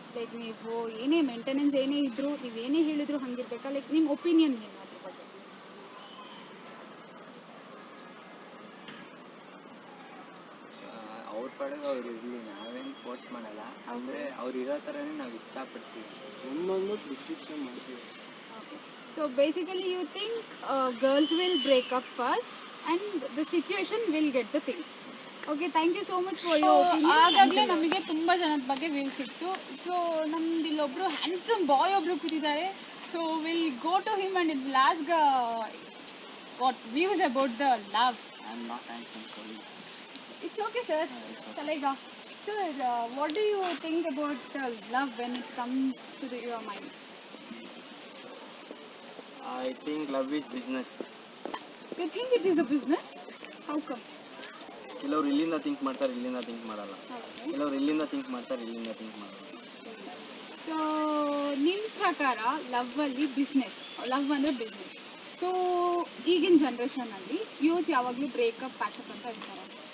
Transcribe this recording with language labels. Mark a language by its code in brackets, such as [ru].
[kn] Like ನೀವು ಏನೇ maintenance ಏನೇ ಇದ್ದರೂ ನೀವು ಏನೇ ಹೇಳಿದ್ರು ಹಂಗಿರ್ಬೇಕಾ? ಲೈಕ್ ನಿಮ್ಮ ಒಪಿನಿಯನ್ ಏನು ಅದ್ರ ಬಗ್ಗೆ? ಅವ್ರ ಪಡೆಗೆ ಅವ್ರು ಇರಲಿ, ನಾವೇನು ಫೋರ್ಸ್ ಮಾಡಲ್ಲ. ಅಂದರೆ ಅವ್ರು ಇರೋ ಥರನೇ ನಾವು ಇಷ್ಟಪಡ್ತೀವಿ. ಒಂದೊಂದು ರಿಸ್ಟ್ರಿಕ್ಷನ್ ಮಾಡ್ತೀವಿ. [en] So basically you think girls will break up first and the situation will get the things. Okay, thank you so much for your opinion. [kn] ಆಗಾಗಲೇ ನಮಗೆ ತುಂಬ ಜನದ ಬಗ್ಗೆ ವ್ಯೂ ಸಿಕ್ತು. ಸೊ ನಮ್ದು ಇಲ್ಲೊಬ್ರು ಹ್ಯಾಂಡ್ಸಮ್ ಬಾಯ್ ಒಬ್ರು ಕೂತಿದ್ದಾರೆ. [en] So will go to him and will ask what views about the love. I am not handsome, sorry. It's okay sir. [hi] Chalega. [en] So what do you think about love when it comes to your mind? I think love is business. You think it is a business? How come? [kn] ಕೆಲವ್ರು ಇಲ್ಲಿಂದ think ಮಾಡ್ತಾರೆ, ಇಲ್ಲಿಂದ think ಮಾಡಲ್ಲ. [en] Okay. [kn] ಕೆಲವ್ರು ಇಲ್ಲಿಂದ think ಮಾಡ್ತಾರೆ, ಇಲ್ಲಿಂದ think ಮಾಡಲ್ಲ. ಸೊ ನಿಮ್ಮ ಪ್ರಕಾರ ಲವ್ವಲ್ಲಿ ಬಿಸ್ನೆಸ್, ಲವ್ ಅಂದರೆ ಬಿಸ್ನೆಸ್. ಸೊ ಈಗಿನ ಜನ್ರೇಷನಲ್ಲಿ ಯೂತ್ ಯಾವಾಗಲೂ ಬ್ರೇಕಪ್ ಪ್ಯಾಚಪ್ ಅಂತ ಇರ್ತಾರೆ.